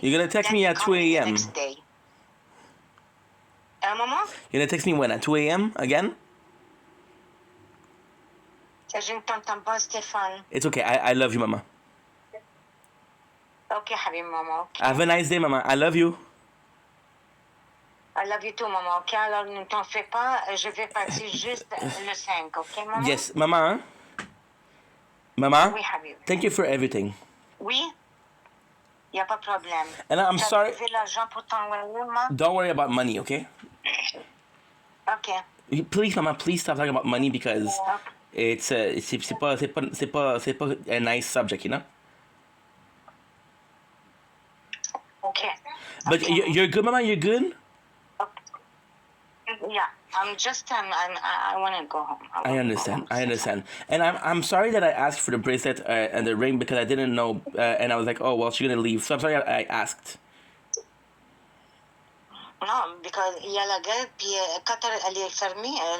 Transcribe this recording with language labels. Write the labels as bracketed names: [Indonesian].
[English] you're gonna text me at 2 a.m. Next day. Maman? You're gonna text me when, at 2 a.m. again? [French] Je ne t'entends pas, Stéphane. [English] It's okay. I love you, Mama. Okay, Habib, Mama. Okay. Have a nice day, Mama. I love you. I love you too, Maman. [French] Okay, alors ne t'en fais pas. Je vais partir juste le 5, okay, Maman? [English] Yes, Mama. Mama? [French] Oui, Habib. [English] Thank you for everything. [French] Oui? Il n'y a pas de problème. [English] And I'm sorry. [French] Tu as l'argent pour t'envoyer, Maman? [English] Don't worry about money, okay? Okay. Please, Mama, please stop talking about money because it's [French] pas [English] a nice subject, you know? Okay. But okay. You're good, Mama? You're good? Yeah, I'm just I want to go home. I understand. And I'm sorry that I asked for the bracelet and the ring because I didn't know, and I was like, oh well, she's gonna leave. So I'm sorry I asked. [French] Non, [English] because [French] il y a la guerre, puis Qatar, elle est fermée.